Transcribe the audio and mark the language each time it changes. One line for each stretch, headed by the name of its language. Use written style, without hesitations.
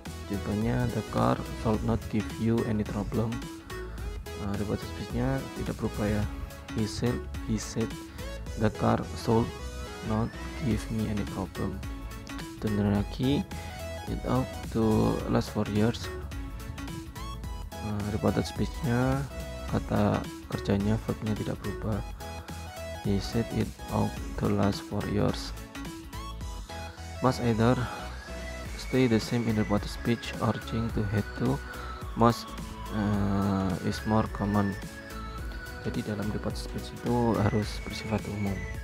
English: Contohnya, the car should not give you any problem.
Indonesian: Reported speech-nya tidak berubah ya.
English: He said the car should not give me any problem.
Indonesian: Dan lagi,
English: it ought to last 4 years.
Indonesian: Reported speech-nya kata kerjanya, verbnya tidak berubah.
English: He said it ought to last 4 years. Must either stay the same in reported speech or change to had to. Must is more common.
Indonesian: Jadi dalam reported speech itu harus bersifat umum.